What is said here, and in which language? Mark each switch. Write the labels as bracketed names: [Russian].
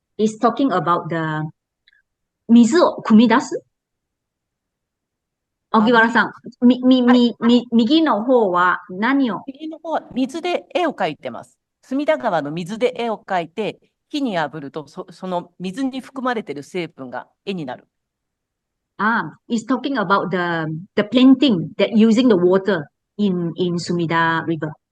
[English] is talking about the [Japanese] 水を汲み出す。荻原さん、右の方は何を？右の方は水で絵を描いてます。隅田川の水で絵を描いて、火に炙るとその水に含まれている成分が絵になる。 [English] It's talking about the painting that using the water in Sumida River.